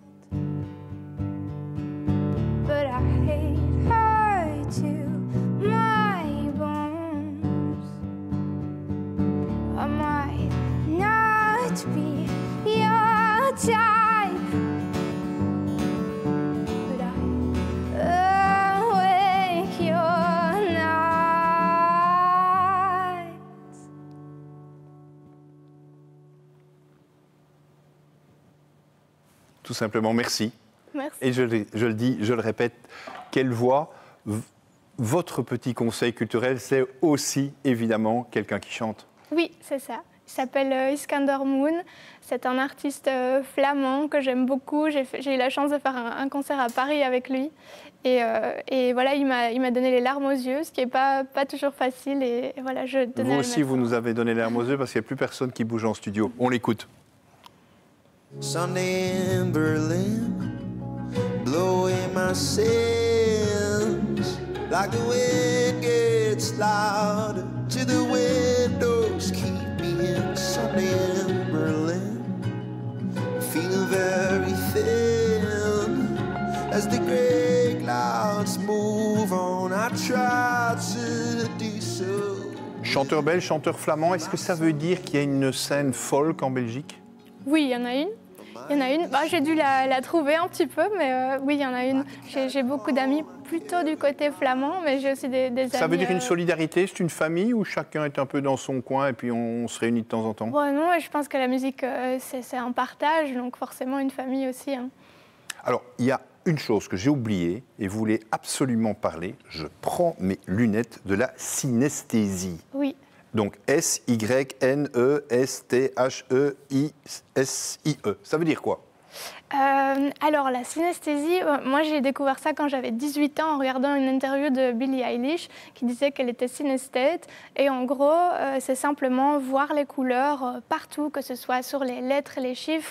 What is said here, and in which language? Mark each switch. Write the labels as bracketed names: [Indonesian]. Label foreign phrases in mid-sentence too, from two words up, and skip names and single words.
[English] But I hate her to my bones. I might not be your type, but I awake your nights. [French] Tout simplement, merci. Merci. Et je le dis, je le répète, quelle voix. Votre petit conseil culturel, c'est aussi évidemment quelqu'un qui chante. Oui, c'est ça. Il s'appelle Iskander Moon. C'est un artiste flamand que j'aime beaucoup. J'ai eu la chance de faire un concert à Paris avec lui. Et voilà, il m'a donné les larmes aux yeux, ce qui n'est pas toujours facile. Et voilà, je tenais à Vous le aussi, mettre vous en- nous avez donné les larmes aux yeux parce qu'il n'y a plus personne qui bouge en studio. On l'écoute. [English] Sunday in Berlin, blowing my sins like the wind gets louder to the windows keep me in. Sunday in Berlin, feeling very thin as the gray clouds move on. I try to do so. [French] Chanteur belge, chanteur flamand, est-ce que ça veut dire qu'il y a une scène folk en Belgique? Oui, il y en a une. Il y en a une. Bah, j'ai dû la trouver un petit peu, mais oui, il y en a une. J'ai beaucoup d'amis plutôt du côté flamand, mais j'ai aussi des amis... Ça veut dire une solidarité, c'est une famille où chacun est un peu dans son coin et puis on se réunit de temps en temps? Bon, non, je pense que la musique, c'est un partage, donc forcément une famille aussi. Hein. Alors, il y a une chose que j'ai oubliée et vous voulez absolument parler. Je prends mes lunettes de la synesthésie. Oui. Donc S-Y-N-E-S-T-H-E-I-S-I-E. Ça veut dire quoi? Alors, la synesthésie, moi j'ai découvert ça quand j'avais 18 ans en regardant une interview de Billie Eilish qui disait qu'elle était synesthète. Et en gros, c'est simplement voir les couleurs partout, que ce soit sur les lettres et les chiffres.